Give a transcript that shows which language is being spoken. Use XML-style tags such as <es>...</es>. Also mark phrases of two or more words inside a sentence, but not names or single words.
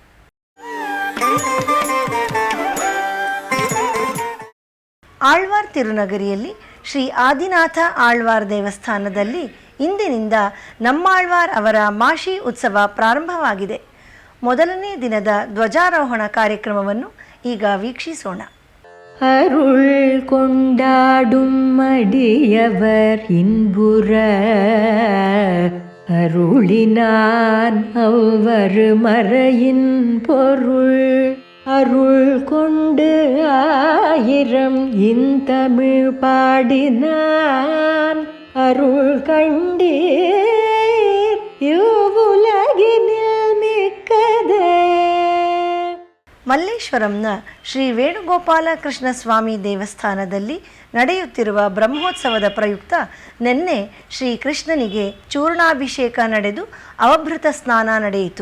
<kn>ಆಳ್ವಾರ್ ತಿರುನಗರಿಯಲ್ಲಿ ಶ್ರೀ ಆದಿನಾಥ ಆಳ್ವಾರ್ ದೇವಸ್ಥಾನದಲ್ಲಿ ಇಂದಿನಿಂದ ನಮ್ಮಾಳ್ವಾರ್ ಅವರ ಮಾಶಿ ಉತ್ಸವ ಪ್ರಾರಂಭವಾಗಿದೆ. ಮೊದಲನೇ ದಿನದ ಧ್ವಜಾರೋಹಣ ಕಾರ್ಯಕ್ರಮವನ್ನು ಈಗ ವೀಕ್ಷಿಸೋಣ.</kn> <ta>அருள் கொண்டாடும் அடியவர் இன்புற அருளினான் அவ்வரு மறையின் பொருள் அருள் கொண்டு ஆயிரம் இந்தமிழ் பாடினான் அருள் கண்டீர் இவ்வுலகினில் மிக்கதே.</ta> <kn>ಮಲ್ಲೇಶ್ವರಂನ ಶ್ರೀ ವೇಣುಗೋಪಾಲ ಕೃಷ್ಣ ಸ್ವಾಮಿ ದೇವಸ್ಥಾನದಲ್ಲಿ ನಡೆಯುತ್ತಿರುವ ಬ್ರಹ್ಮೋತ್ಸವದ ಪ್ರಯುಕ್ತ ನಿನ್ನೆ ಶ್ರೀ ಕೃಷ್ಣನಿಗೆ ಚೂರ್ಣಾಭಿಷೇಕ ನಡೆದು ಅವಭೃತ ಸ್ನಾನ ನಡೆಯಿತು.</kn>